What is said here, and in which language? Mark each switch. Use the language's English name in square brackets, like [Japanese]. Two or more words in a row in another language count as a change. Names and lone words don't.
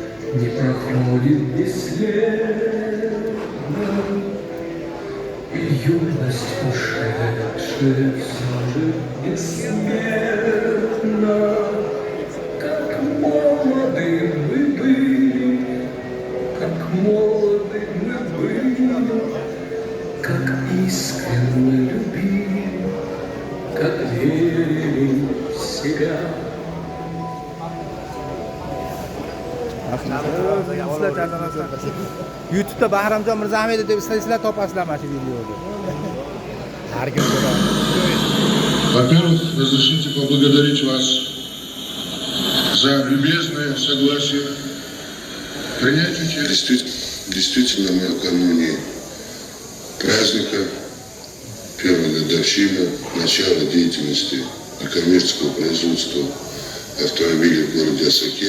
[Russian] Не проходит бесследно, и юность ушедшая все же бессмертна. Как молоды мы были, как молоды мы были, как искренне любили, как верили в себя. [Uzbek] Sizlar charchamasizlar. YouTube'da Bahramjon Mirzahmedov deb istaysiz topasizlar mana shu videoni. Har kim ko'radi. [Russian] Во-первых, разрешите поблагодарить вас за любезное согласие принять участие. Действительно, мы накануне праздника, первой годовщины, начала деятельности некоммерческого производства автомобилей в городе Осаке.